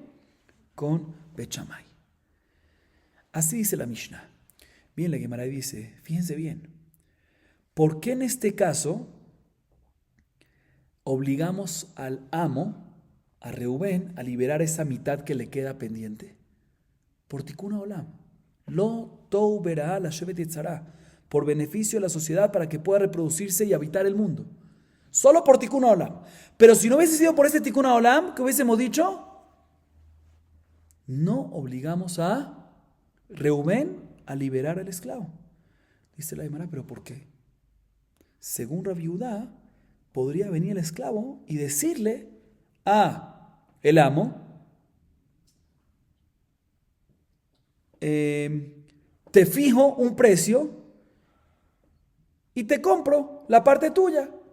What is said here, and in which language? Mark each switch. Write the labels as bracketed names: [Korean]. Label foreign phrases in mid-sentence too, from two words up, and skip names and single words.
[Spanish] Con Bet Shammai. Así dice la Mishnah. Bien, la Gemara dice, fíjense bien, ¿por qué en este caso obligamos al amo, a Reubén, a liberar esa mitad que le queda pendiente? Por [Hebrew] תיקון עולם. לא תהו בראה לשבת יצרה. [Spanish] Por beneficio de la sociedad para que pueda reproducirse y habitar el mundo. Solo por [Hebrew] תיקון עולם. [Spanish] Pero si no hubiese sido por ese [Hebrew] תיקון עולם, [Spanish] ¿qué hubiésemos dicho? No obligamos a Reubén a liberar al esclavo. Dice la Gemara, ¿pero por qué? Según Rabbi Yehuda, podría venir el esclavo y decirle a el amo, te fijo un precio y te compro la parte tuya.